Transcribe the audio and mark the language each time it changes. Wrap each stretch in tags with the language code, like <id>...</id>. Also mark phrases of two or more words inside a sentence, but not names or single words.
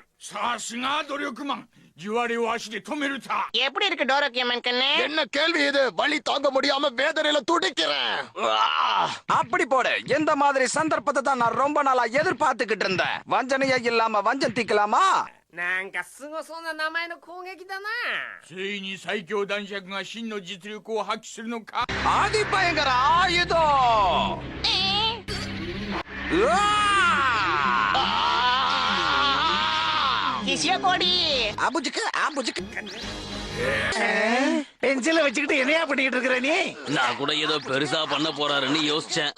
<ta>எப்படி இருக்கு டோரோகே மேன் கண்ணு? என்ன கேள்வி இது? வலி தாங்க முடியாம வேதனையில துடிக்கிறேன். அப்படி போடு. இந்த மாதிரி சந்தர்ப்பத்தை தான் நான் ரொம்ப நாளா எதிர்பார்த்துக்கிட்டு இருந்தேன். வஞ்சனையே இல்லாம வஞ்சம் தீக்கலாமா?</ta> <ja>なんかすごそうな名前の攻撃だな。ついに最強男爵が真の実力を発揮するのか。</ja> <ta>ஆதி பயங்கர ஆயுதம். கிஷியகோடி அபுஜிக்கு அபுஜிக்கு. பென்சில வச்சுக்கிட்டு என்னையா பண்ணிட்டு இருக்கிற நீ? நான் கூட ஏதோ பெருசா பண்ண போறாருன்னு யோசிச்சேன்.</ta>